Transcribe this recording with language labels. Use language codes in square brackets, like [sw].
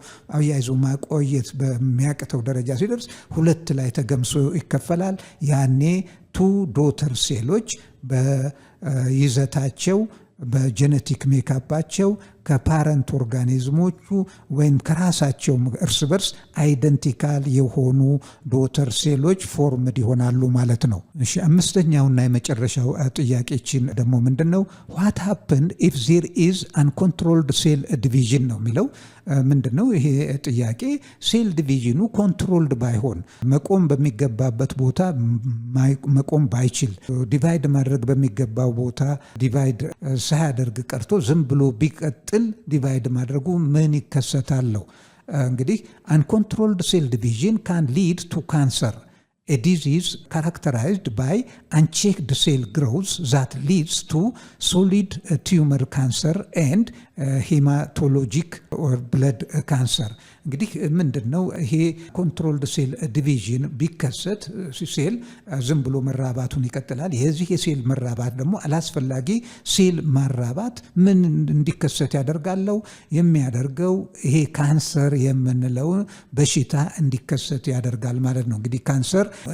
[am] አያይዞ ማቆየት በሚያቅተው ደረጃ ሲደርስ ሁለት ላይ ተገምሶ ይከፈላል። ያኔ ቱ ዶተር ሴሎች በይዘታቸው በጄኔቲክ ሜካፓቸው ከፓረንት ኦርጋኒዝሞቹ ወይም ከራሳቸው እርስ በርስ አይደንቲካል የሆኑ ዶተር ሴሎች ፎርምድ ይሆናሉ ማለት ነው። እሺ፣ አምስተኛውና የመጨረሻው ጥያቄችን ደግሞ ምንድነው? [en] what happened if there is uncontrolled cell division [am] ነው የሚለው። ምንድነው ይሄ ጥያቄ? ሴል ዲቪዥኑ ኮንትሮልድ ባይሆን፣ መቆም በሚገባበት ቦታ መቆም ባይችል፣ ዲቫይድ ማድረግ በሚገባው ቦታ ዲቫይድ ሳያደርግ ቀርቶ ዝም ብሎ ቢቀጥል ዲቫይድ ማድረጉ ምን ይከሰታለው? [en] እንግዲህ uncontrolled cell division can lead to cancer, a disease characterized by unchecked cell growth that leads to solid tumor cancer and hematologic or blood cancer. [am] እንግዲህ ምንድነው ይሄ ኮንትሮልድ ሴል ዲቪዥን ቢከሰት ሴል ዝም ብሎ መራባቱን ይቀጥላል። የዚህ የሴል መራባት ደግሞ አላስፈላጊ ሴል ማራባት ምን እንዲከሰት ያደርጋለው? የሚያደርገው ይሄ ካንሰር የምንለው በሽታ እንዲከሰት ያደርጋል ማለት ነው። እንግዲህ ካንሰር